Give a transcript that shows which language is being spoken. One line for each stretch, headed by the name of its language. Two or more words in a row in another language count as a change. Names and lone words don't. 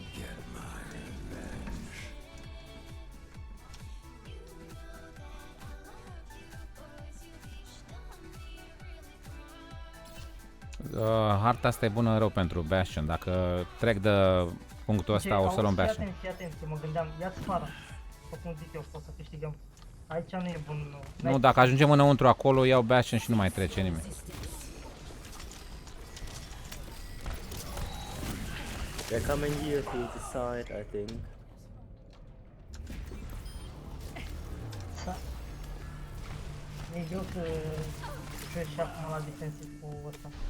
Romanian: Harta asta e bună rău pentru Bastion. Dacă trec de punctul ăsta, o să luăm Bastion. Fii atent, mă gândeam, ia-ți fara. După cum zic eu, pot să câștigăm. Aici nu e bun. Nu, dacă ajungem înăuntru acolo, iau Bastion și nu mai trece nimeni.
English: They're coming here through the side, I think.
Romanian: E greu să joci acum la defensiv cu ăsta.